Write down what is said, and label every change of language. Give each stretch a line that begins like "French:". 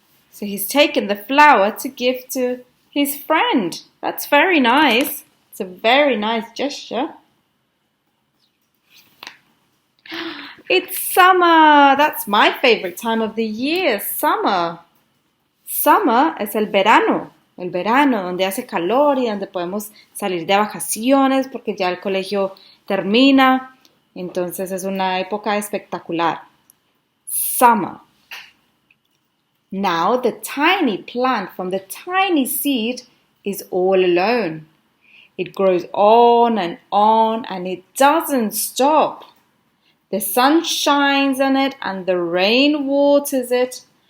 English: So he's taken the flower to give to his friend. That's very nice. It's a very nice gesture. It's summer. That's my favorite time of the year, summer.
Spanish: Summer es el verano donde hace calor y donde podemos salir de vacaciones porque ya el colegio termina. Entonces es una época espectacular.
English: Summer. Now the tiny plant from the tiny seed is all alone. It grows on and it doesn't stop. The sun shines on it and the rain waters it.